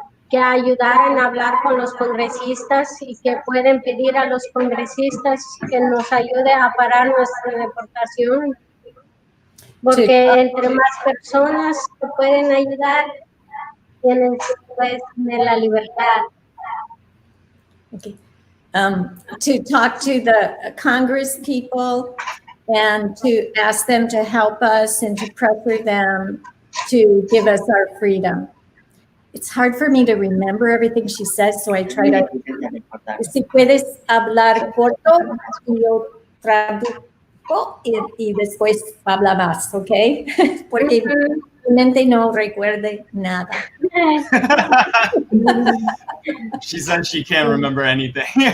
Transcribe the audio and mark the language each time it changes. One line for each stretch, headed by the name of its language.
Spanish: Que ayudaran a hablar con los congresistas y que pueden pedir a los congresistas que nos ayude a parar nuestra deportación, porque Sí. entre más personas que pueden ayudar, puedes tener la libertad.
English: Okay. To talk to the Congress people and to ask them to help us and to pressure them to give us our freedom. it's hard for me to remember everything she says, so I try to.
Spanish: Si puedes hablar corto, yo traduzco y después habla más, ¿ok? Porque mi mente no recuerde nada.
English: She said she can't remember anything.